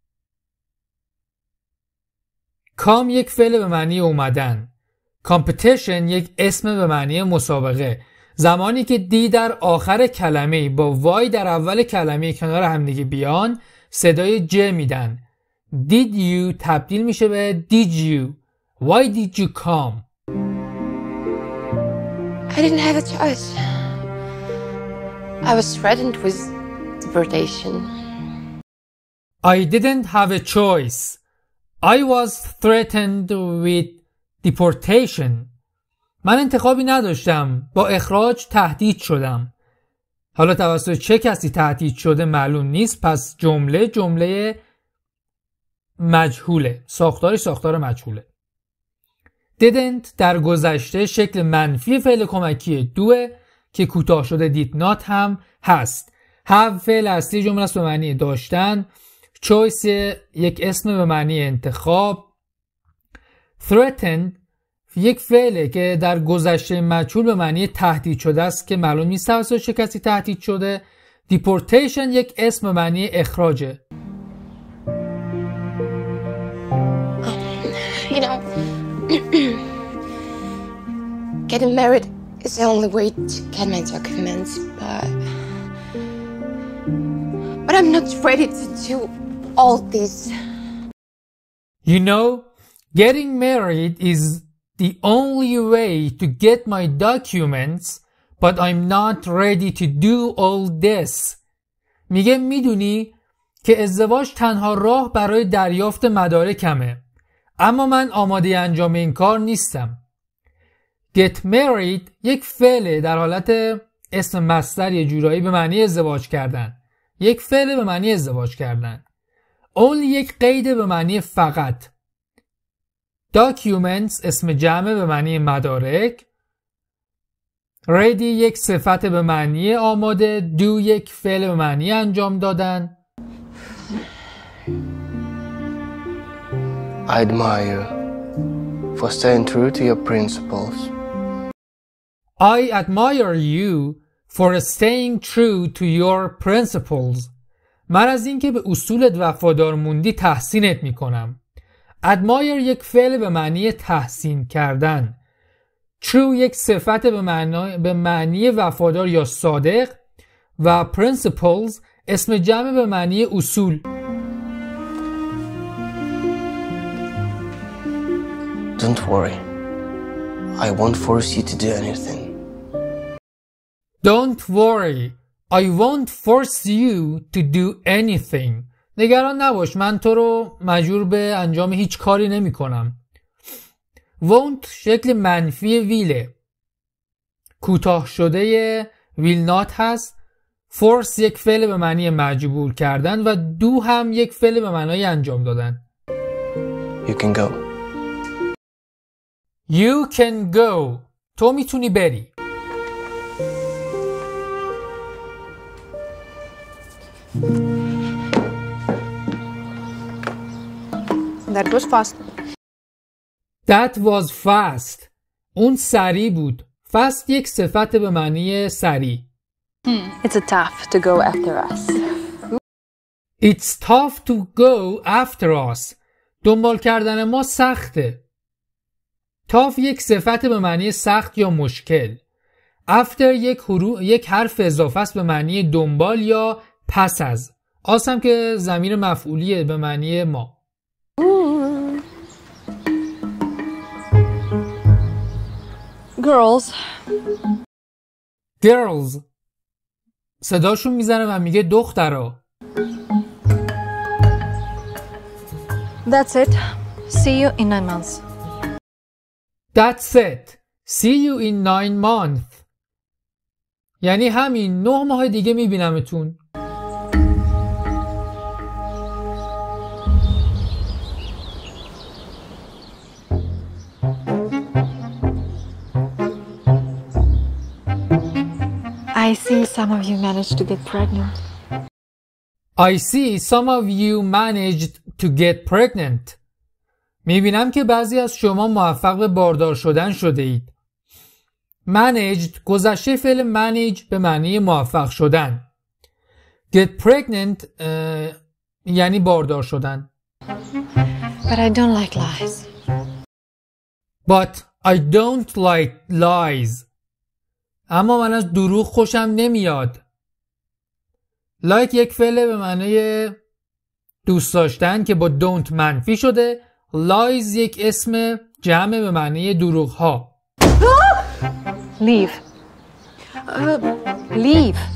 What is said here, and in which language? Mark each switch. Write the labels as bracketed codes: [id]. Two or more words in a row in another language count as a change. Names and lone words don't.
[fa] come یک فعل به معنی اومدن. competition یک اسم به معنی مسابقه. زمانی که دی در آخر کلمه با وای در اول کلمه کنار همدیگه بیان صدای ج میدن. [en] Did you [fa] تبدیل میشه به [en] did you. Why did you come? I didn't have a choice. I was threatened with deportation. I didn't have a choice. I was threatened with deportation. [fa] من انتخابی نداشتم. با اخراج تهدید شدم. حالا توسط چه کسی تهدید شده معلوم نیست، پس جمله مجهوله. ساختار مجهوله. didn't در گذشته شکل منفی فعل کمکی دوه که کوتاه شده [en] did not [fa] هم هست. have فعل اصلی جمله است به معنی داشتن. choice یک اسم به معنی انتخاب. threatened یک فعله که در گذشته مجهول به معنی تهدید شده است که معلوم نیست توسط چه کسی تهدید شده. deportation یک اسم به معنی اخراجه. [en] You know, getting married is the only way to get my documents, but I'm not ready to do all this. You know, getting married is the only way to get my documents, but I'm not ready to do all this. [fa] میگه میدونی که ازدواج تنها راه برای دریافت مدارکمه، اما من آماده انجام این کار نیستم. [en] Get married [fa] یک فعل در حالت اسم مصدر یه جورایی به معنی ازدواج کردن. یک فعل به معنی ازدواج کردن. Only یک قید به معنی فقط. Documents اسم جمع به معنی مدارک. Ready یک صفت به معنی آماده. Do یک فعل به معنی انجام دادن. [en] I admire you for staying true to your principles. I admire you for staying true to your principles. [fa] من از اینکه به اصولت وفادار موندی تحسینت میکنم. admire یک فعل به معنی تحسین کردن. true یک صفت به معنی وفادار یا صادق و principles اسم جمع به معنی اصول. [en] Don't worry. I won't force you to do anything. Don't worry. I won't force you to do anything. [fa] نگران نباش، من تو رو مجبور به انجام هیچ کاری نمی کنم. won't شکل منفی ویله. کوتاه شده [en] will not [fa] هست. force یک فعل به معنی مجبور کردن و do هم یک فعل به معنای انجام دادن. [en] You can go. You can go. [fa] تو میتونی بری. [en] That was fast. That was fast. [fa] اون سریع بود. fast یک صفت به معنی سریع. [en] It's tough to go after us. It's tough to go after us. [fa] دنبال کردن ما سخته. tough یک صفت به معنی سخت یا مشکل. after یک حرف اضافه است به معنی دنبال یا پس از. آسم که ضمیر مفعولیه به معنی ما. Girls صداشون میزنه و میگه دخترا. [en] That's it. See you in 9 months. That's it. See you in 9 months. [fa] یعنی همین 9 ماه دیگه میبینمتون. [en] I see some of you managed to get pregnant. I see some of you managed to get pregnant. [fa] میبینم که بعضی از شما موفق به باردار شدن شده اید. Managed گذشته فعل manage به معنی موفق شدن. [en] Get pregnant [fa] یعنی باردار شدن. [en] But I don't like lies. But I don't like lies. [fa] اما من از دروغ خوشم نمیاد. Like یک فعل به معنی دوست داشتن که با don't منفی شده. Lies یک اسم جمع به معنی دروغ ها. [en] Leave. Leave.